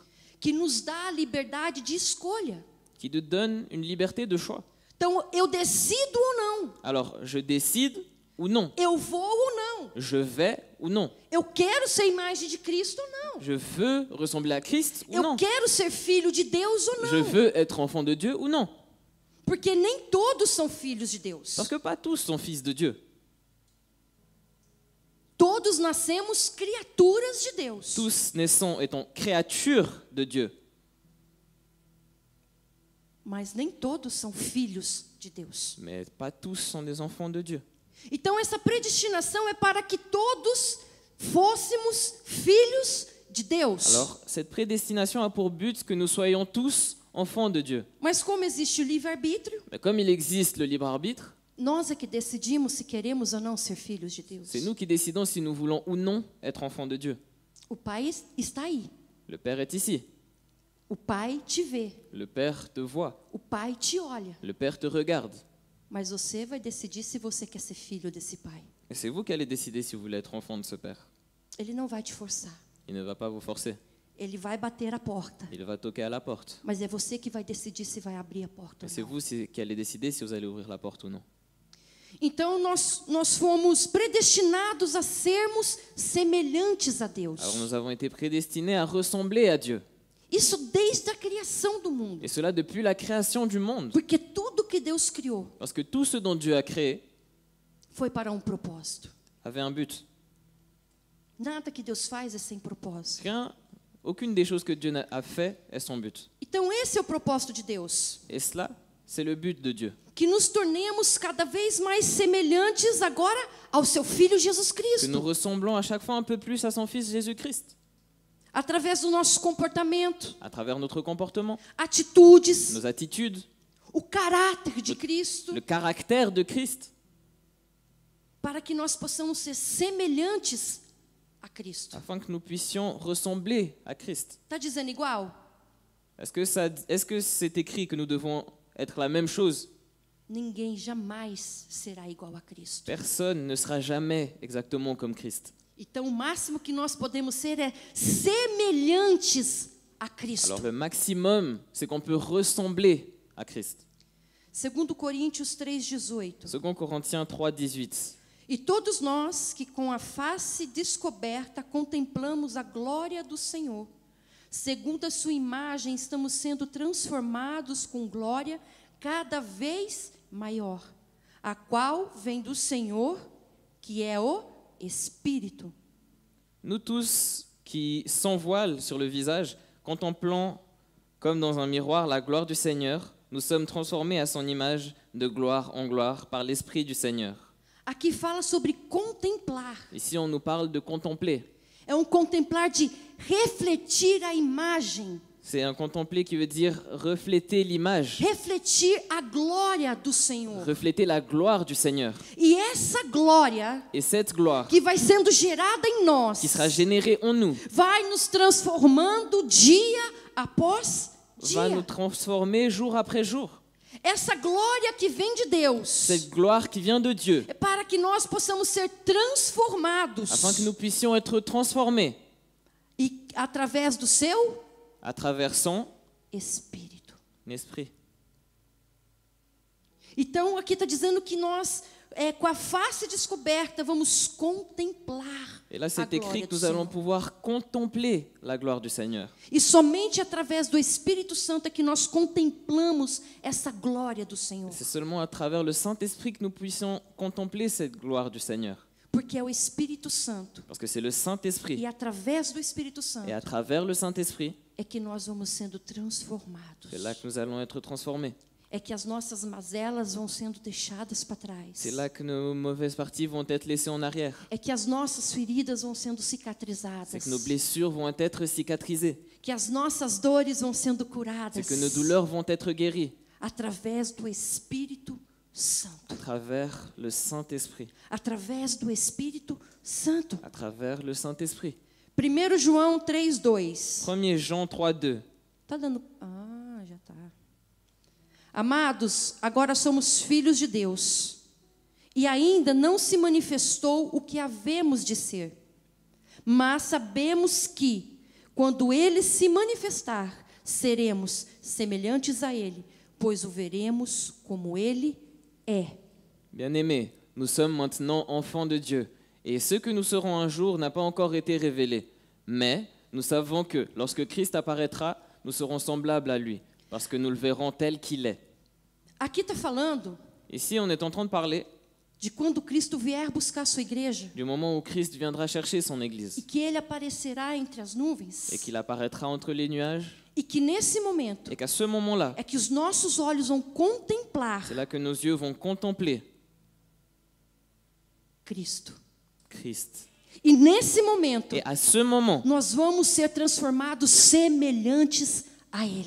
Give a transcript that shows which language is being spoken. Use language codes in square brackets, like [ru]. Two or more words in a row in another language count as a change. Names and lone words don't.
[pt] que nos dá a liberdade de escolha. [fr] qui te donne une liberté de choix. [pt] Então, eu decido ou não. [fr] Alors, je décide ou non. [pt] Eu vou ou não. [fr] Je vais ou non. [pt] Eu quero ser a imagem de Cristo ou não. [fr] Je veux ressembler à Christ ou [pt] Eu [fr] non. [pt] quero ser filho de Deus ou [fr] Je [pt] não. [fr] veux être enfant de Dieu ou non. [pt] Porque nem todos são filhos de Deus. [fr] Parce que pas tous sont fils de Dieu. [pt] Todos nascemos criaturas de Deus. [fr] Tous naissons étant créatures de Dieu. [pt] Mas nem todos são filhos de Deus. [fr] Mais pas tous sont des enfants de Dieu. [pt] Então essa predestinação é para que todos fôssemos filhos de Deus. [fr] Alors, cette prédestination a pour but que nous soyons tous enfants de Dieu. [pt] Mas como existe o livre-arbítrio, [fr] Mais comme il existe le libre arbitre, [pt] nós é que decidimos se queremos ou não ser filhos de Deus. [fr] c'est nous qui décidons si nous voulons ou non être enfants de Dieu. [pt] O Pai está aí. [fr] Le Père est ici. [pt] O Pai te vê. [fr] Le Père te voit. [pt] O Pai te olha. [fr] Le Père te regarde. [pt] Mas você vai decidir se você quer ser filho desse Pai. [fr] Et c'est vous qui allez décider si vous voulez être enfant de ce Père. [pt] Ele não vai te forçar. [fr] Il ne va pas vous forcer. [pt] Ele vai bater a porta, [fr] Il va toquer à la porte. [pt] mas é você que vai decidir se vai abrir a porta [fr] Et [pt] ou [fr] c'est [pt] não. [fr] vous qui allez décider si vous allez ouvrir la porte ou non. [pt] Então nós fomos predestinados a sermos semelhantes a Deus. [fr] Alors nous avons été prédestinés à ressembler à Dieu. [pt] Isso desde a criação do mundo. [fr] Et cela depuis la création du monde. [pt] Porque tudo que Deus criou [fr] Parce que tout ce dont Dieu a créé [pt] foi para um propósito. [fr] avait un but. [pt] Nada que Deus faz é sem propósito. [fr] Aucune des choses que Dieu a fait est son but. [pt] Então esse é o propósito de Deus. [fr] Et cela, c'est le but de Dieu. [pt] Que nos tornemos cada vez mais semelhantes agora ao seu Filho Jesus [fr] Que nous [pt] Cristo. [fr] ressemblons à chaque fois un peu plus à son Fils Jésus-Christ. [pt] Através do nosso comportamento, [fr] À travers notre comportement, [pt] atitudes, [fr] nos attitudes, [pt] o caráter de Cristo, [fr] le caractère de Christ. [pt] para que nós possamos ser semelhantes a Cristo. [fr] Afin que nous puissions ressembler à Christ. [pt] Está dizendo igual? [fr] Est-ce que c'est écrit que nous devons être la même chose? [pt] Ninguém jamais será igual a Cristo. [fr] Personne ne sera jamais exactement comme Christ. [pt] Então o máximo que nós podemos ser é semelhantes a Cristo. [fr] Alors le maximum, c'est qu'on peut ressembler à Christ. [pt] 2 Coríntios 3:18. [fr] 2 Corinthiens 3:18. [pt] E todos nós que com a face descoberta contemplamos a glória do Senhor, segundo a sua imagem estamos sendo transformados com glória cada vez maior, a qual vem do Senhor, que é o Espírito. [fr] Nous tous qui, sans voile sur le visage, contemplant comme dans un miroir la gloire du Seigneur, nous sommes transformés à son image de gloire en gloire par l'Esprit du Seigneur. [pt] Aqui fala sobre contemplar. [fr] Ici, on nous parle de contempler. [pt] É um contemplar de refletir a imagem, [fr] C'est un contempler qui veut dire refléter l'image, [pt] refletir a glória do Senhor. [fr] refléter la gloire du Seigneur. [pt] E essa glória [fr] Et cette gloire [pt] que vai sendo gerada em nós, [fr] qui sera générée en nous [pt] vai nos transformando dia após [fr] va nous [pt] dia. [fr] transformer jour après jour. [pt] Essa glória que vem de Deus [fr] Cette gloire qui vient de Dieu, [pt] é para que nós possamos ser transformados [fr] afin que nous puissions être transformés [pt] e através do seu [fr] à travers son [pt] Espírito. [fr] esprit. [pt] Então aqui está dizendo que nós, com a face descoberta, vamos contemplar [fr] Et là, [pt] a [fr] c'est écrit [pt] glória [fr] que [pt] do [fr] nous allons [pt] Senhor. [fr] pouvoir contempler la gloire du Seigneur. [pt] E somente através do Espírito Santo é que nós contemplamos essa glória do Senhor. [fr] C'est seulement à travers le Saint-Esprit que nous puissions contempler cette gloire du Seigneur. [pt] Porque é o Espírito Santo. [fr] Parce que c'est le Saint-Esprit. [pt] E através do Espírito Santo [fr] Et à travers le Saint-Esprit, [pt] é que nós vamos sendo transformados. [fr] c'est là que nous allons être transformés. [pt] É que as nossas mazelas vão sendo deixadas para trás. [fr] C'est là que nos mauvaises parties vont être laissées en arrière. [pt] É que as nossas feridas vão sendo [fr] C'est [pt] cicatrizadas. [fr] que nos blessures vont être cicatrisées. [pt] Que as nossas dores vão sendo curadas. [fr] C'est que nos douleurs vont être guéries [pt] Através do Espírito Santo. [fr] à travers le Saint-Esprit. [pt] Através do Espírito Santo. [fr] À travers le Saint-Esprit. [pt] 1 João 3:2. [fr] 1 Jean 3:2. [pt] Tá dando. Já tá. Amados, agora somos filhos de Deus. E ainda não se manifestou o que havemos de ser. Mas sabemos que, quando ele se manifestar, seremos semelhantes a ele, pois o veremos como ele é. [fr] Bien-aimés, nous sommes maintenant enfants de Dieu, et ce que nous serons un jour n'a pas encore été révélé. Mais nous savons que, lorsque Christ apparaîtra, nous serons semblables à lui, parce que nous le verrons tel qu'il est. [pt] Aqui está falando [fr] Ici, on est en train de parler [pt] de quando Cristo vier buscar a sua igreja [fr] du moment où Christ viendra chercher son [pt] e [fr] Église, [pt] que ele aparecerá entre as nuvens [fr] et qu'il apparaîtra entre les nuages, [pt] e que nesse momento [fr] et qu'à ce moment-là, [pt] é que os nossos olhos vão contemplar [fr] c'est là que nos yeux vont contempler [pt] Cristo. [fr] Christ. [pt] E nesse momento [fr] Et à ce moment, [pt] nós vamos ser transformados semelhantes a ele.